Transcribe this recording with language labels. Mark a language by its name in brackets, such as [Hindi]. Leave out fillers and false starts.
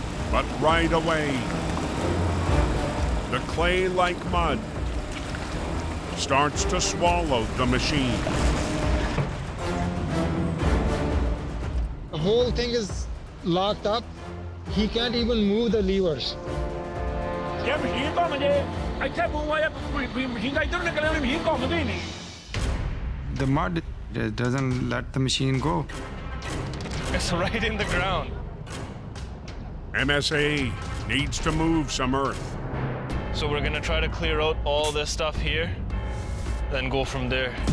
[English] But right away, the clay-like mud starts to swallow the machine. The whole thing is locked up. He can't even move the levers. [Punjabi] ਇਹ machine ਘੁੰਮ ਜੇ ਇੱਥੇ boom ਆਇਆ machine ਦਾ ਇੱਧਰ ਨਿਕਲੇ machine ਘੁੰਮਦੀ ਨਹੀਂ [English] The mud doesn't let the machine go. It's right in the ground. MSA needs to move some earth. So we're gonna try to clear out all this stuff here, then go from there.